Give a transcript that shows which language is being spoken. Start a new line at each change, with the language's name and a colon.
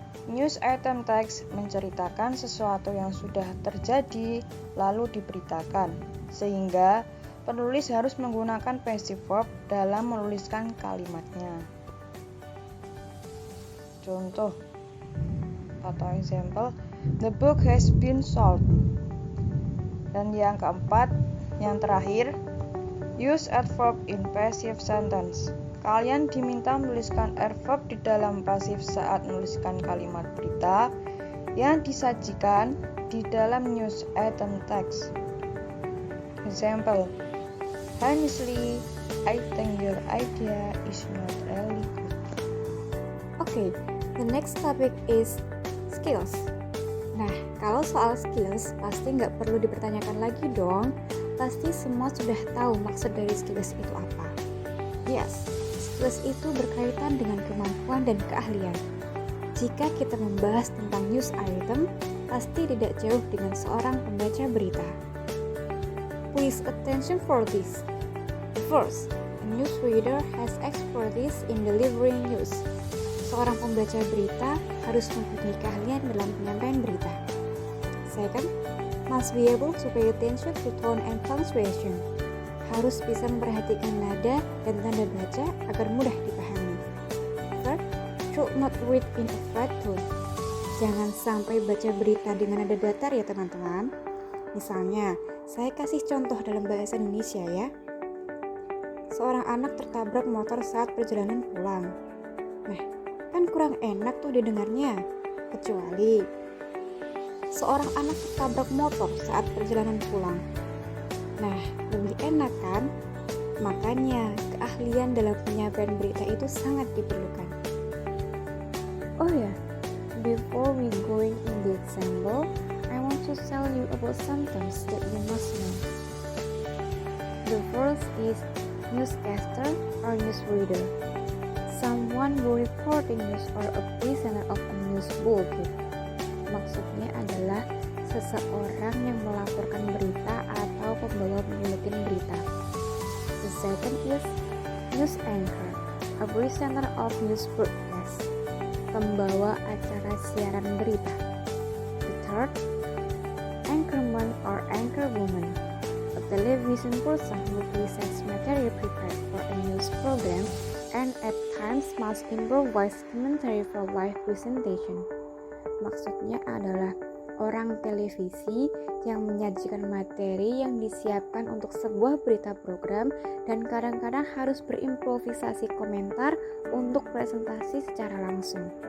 Indonesian: News item text menceritakan sesuatu yang sudah terjadi lalu diberitakan, sehingga penulis harus menggunakan passive verb dalam menuliskan kalimatnya. Contoh atau
English: example, the book has been sold.
Indonesian: Dan yang keempat, yang terakhir,
English: use adverb in passive sentence.
Indonesian: Kalian diminta menuliskan verb di dalam pasif saat menuliskan kalimat berita yang disajikan di dalam news item text.
English: Example: Hi Miss Lee, I think your idea is not really good. Oke, the next topic is skills.
Indonesian: Nah, kalau soal skills pasti nggak perlu dipertanyakan lagi dong. Pasti semua sudah tahu maksud dari skills itu apa. Yes, skills itu berkaitan dengan kemampuan dan keahlian. Jika kita membahas tentang news item, pasti tidak jauh dengan seorang pembaca berita.
English: Please attention for this. First, a newsreader has expertise in delivering news.
Indonesian: Seorang pembaca berita harus mempunyai keahlian dalam penyampaian berita.
English: Second, must be able to pay attention to tone and punctuation.
Indonesian: Harus bisa memperhatikan nada dan tanda baca agar mudah dipahami.
English: Third, should not read in a flat tone.
Indonesian: Jangan sampai baca berita dengan nada datar ya teman-teman. Misalnya, saya kasih contoh dalam bahasa Indonesia ya. Seorang anak tertabrak motor saat perjalanan pulang. Nah, kan kurang enak tuh didengarnya. Kecuali seorang anak tertabrak motor saat perjalanan pulang. Nah, lebih enak kan? Makanya, keahlian dalam penyampaian berita itu sangat diperlukan.
English: Oh ya, before we going in the example, I want to tell you about some terms that you must know. The first is newscaster or newsreader. Someone who reporting news or a presenter of a news bulletin.
Indonesian: Maksudnya adalah seseorang yang melaporkan berita atau pembawa buletin berita.
English: The second is news anchor, a presenter of news broadcast,
Indonesian: pembawa acara siaran berita.
English: The third, anchorman or anchorwoman, a television person who presents material prepared for a news program and at times must improvise commentary for live presentation.
Indonesian: Maksudnya adalah orang televisi yang menyajikan materi yang disiapkan untuk sebuah berita program dan kadang-kadang harus berimprovisasi komentar untuk presentasi secara langsung.